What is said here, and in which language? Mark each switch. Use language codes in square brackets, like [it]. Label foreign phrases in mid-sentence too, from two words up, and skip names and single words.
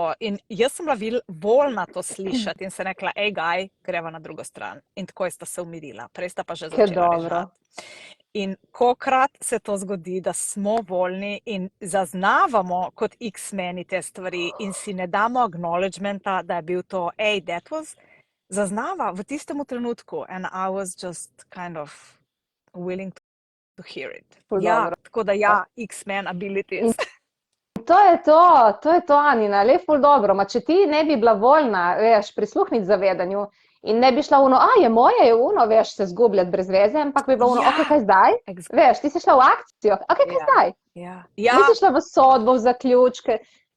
[sl] In jaz sem bila voljna to slišati in se rekla, gaj, greva na drugo stran. In tako sta se umirila. Prej sta pa že začela režati. In kokrat se to zgodi, da smo voljni in zaznavamo kot X-meni te stvari in si ne damo acknowledgementa, da je bil to, [en] that was [sl] zaznava v tistem trenutku. [en] And I was just kind of willing to hear it. [sl] Ja, tako da [en] X-men abilities. [sl] To je to, Anina, le ful dobro. Ma če ti ne bi bila voljna, veš, prisluhniti zavedanju in ne bi šla je moje, je veš, se zgubljati brez veze, ampak bi bilo kaj zdaj? Veš, ti si šla v akcijo, kaj zdaj? Nisi šla v sodbo, v zaključke.